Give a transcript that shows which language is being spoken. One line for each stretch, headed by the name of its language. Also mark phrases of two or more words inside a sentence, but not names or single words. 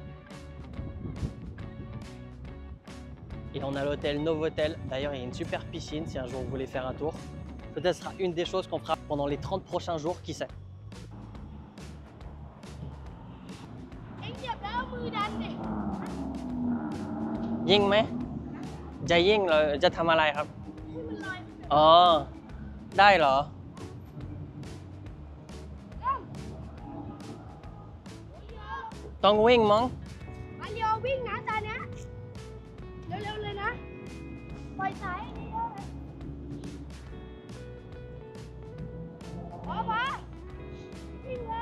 French: Et on a l'hôtel Novotel. D'ailleurs, il y a une super piscine si un jour vous voulez faire un tour. Peut-être ce sera une des choses qu'on fera pendant les 30 prochains jours, qui sait.
Thai: Ying ไหมจะยิงเหรอจะทำอะไรครับอ๋อได้เหรอต้องวิ่งมั้ง มาเร็ววิ่งนะตอนนี้เร็วๆเลยนะปล่อยสายนี่เยอะเลยพอวิ่งเลย